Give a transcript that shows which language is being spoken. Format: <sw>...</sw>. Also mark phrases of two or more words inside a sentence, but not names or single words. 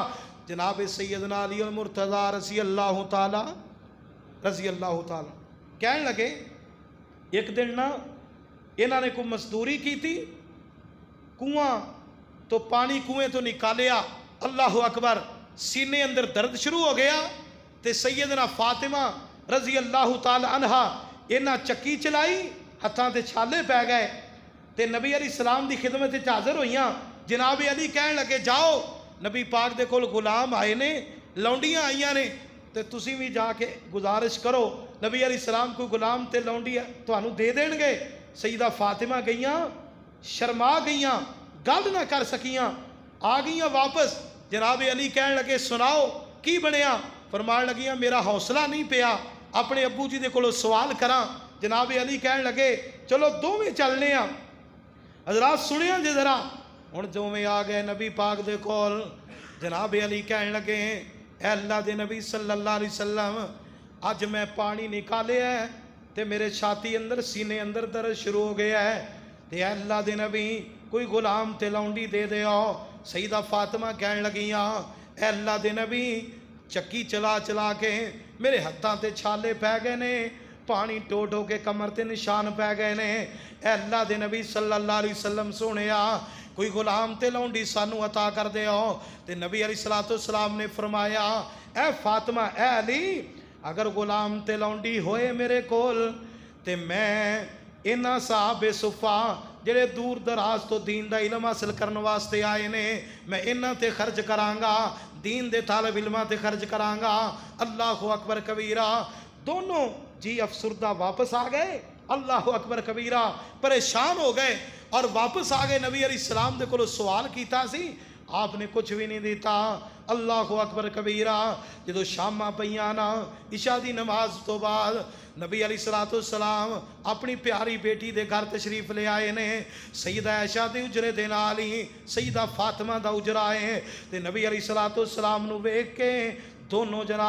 <pa>جناب سیدنا علی المرتضی</pa> <ar>رضی اللہ تعالی</ar> <pa>کہنے لگے</pa> <ur>ایک دن نا انہوں نے کوئی مزدوری کی تھی،</ur> <pa>کنواں تو پانی کنویں تو نکالیا،</pa> <ar>اللہ اکبر،</ar> <pa>سینے اندر درد شروع ہو گیا تے سیدنا فاطمہ</pa> <ar>رضی اللہ تعالی عنہ</ar> <pa>انہاں چکی چلائی، ہتھاں تے چھالے پہ گئے تے نبی علیہ السلام دی خدمت وچ حاضر ہوئیاں۔ جناب علی کہن لگے جاؤ، نبی پاک دے کول غلام آئے نے، لونڈیاں آئیاں نے تے تسی بھی جا کے گزارش کرو، نبی علیہ السلام کوئی غلام تے لونڈی تانوں دے دین گے۔ سیدہ فاطمہ گئیاں، شرما گئیاں، گل نہ کر سکیاں، آ گئیاں واپس۔ جناب علی کہن لگے سناؤ کی بنیا؟ فرمان لگیاں میرا حوصلہ نہیں پیا اپنے ابو جی دے کولو سوال کراں۔ جناب علی کہن لگے چلو دوویں چلنے ہاں۔ حضرات سنیاں جے ذرا، ہن دوویں آ گئے نبی پاک دے کول۔ جناب علی کہن لگے اے اللہ دے نبی</pa> <ar>صلی اللہ علیہ وسلم،</ar> <pa>اج میں پانی نکالے ہے تے میرے چھاتی اندر سینے اندر درد شروع ہو گیا ہے تے اے اللہ دے نبی کوئی غلام تے لونڈی دے دے آؤ۔ سیدہ فاطمہ کہن لگیاں اے اللہ دے نبی چکی چلا چلا کے میرے ہتھاں تے چھالے پہ گئے نے، پانی ٹو ٹو کے کمر تے نشان پہ گئے نے، اے اللہ دے نبی</pa> <ar>صلی اللہ علیہ وسلم</ar> <pa>سونیا کوئی غلام تے لونڈی سانو عطا کر دے آؤ۔ تے نبی علیہ السلام نے فرمایا اے فاطمہ اے علی، اگر غلام تے لونڈی ہوئے میرے کول تے میں انہاں صحابہ صفا جڑے دور دراز تو دین دا علم حاصل کرنے واسطے آئے نے، میں انہاں تے خرچ کرانگا، دین دے طالب علماں تے خرچ کرانگا۔</pa> <ar>اللہ اکبر کبیرہ۔</ar> <pa>دونوں جی افسردہ واپس آ گئے،</pa> <ar>اللہ اکبر کبیرہ،</ar> <pa>پریشان ہو گئے اور واپس آ گئے۔ نبی علیہ السلام دے کولو سوال کیتا سی، آپ نے کچھ بھی نہیں دیتا۔</pa> <ar>اللہ اکبر کبیرہ۔</ar> <pa>جدو شاماں پیاں نا عشاء دی نماز تو بعد نبی علیہ السلام اپنی پیاری بیٹی دے گھر تشریف لے آئے نے، سیدہ عائشہ دے اجرے دے نال ہی سیدہ فاطمہ دا اجرا ہے تے نبی علیہ السلام نو ویکھ کے دونوں</pa>